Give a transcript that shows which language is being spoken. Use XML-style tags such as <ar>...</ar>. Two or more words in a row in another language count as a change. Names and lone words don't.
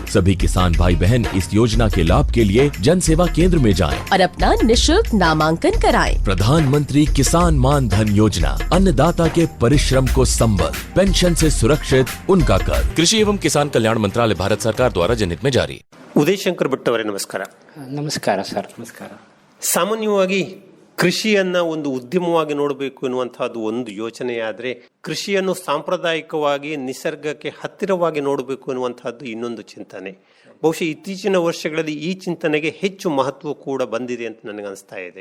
<hi>सभी किसान भाई बहन इस योजना के लाभ के लिए जन सेवा केंद्र में जाएं और अपना निःशुल्क नामांकन कराएं। प्रधानमंत्री किसान मान धन योजना, अन्नदाता के परिश्रम को संबल, पेंशन से सुरक्षित उनका कर। कृषि एवं किसान कल्याण मंत्रालय, भारत सरकार द्वारा जनहित में जारी।</hi> <kn>ಉದಯಶಂಕರ್ ಭಟ್ ಅವರೇ, ನಮಸ್ಕಾರ. ನಮಸ್ಕಾರ ಸರ್. ನಮಸ್ಕಾರ. ಸಾಮಾನ್ಯವಾಗಿ ಕೃಷಿಯನ್ನು ಒಂದು ಉದ್ಯಮವಾಗಿ ನೋಡಬೇಕು ಎನ್ನುವಂತಹದ್ದು ಒಂದು ಯೋಚನೆಯಾದರೆ, ಕೃಷಿಯನ್ನು ಸಾಂಪ್ರದಾಯಿಕವಾಗಿ ನಿಸರ್ಗಕ್ಕೆ ಹತ್ತಿರವಾಗಿ ನೋಡಬೇಕು ಎನ್ನುವಂತಹದ್ದು ಇನ್ನೊಂದು ಚಿಂತನೆ. ಬಹುಶಃ ಇತ್ತೀಚಿನ ವರ್ಷಗಳಲ್ಲಿ ಈ ಚಿಂತನೆಗೆ ಹೆಚ್ಚು ಮಹತ್ವ ಕೂಡ ಬಂದಿದೆ ಅಂತ ನನಗನ್ನಿಸ್ತಾ ಇದೆ.</kn>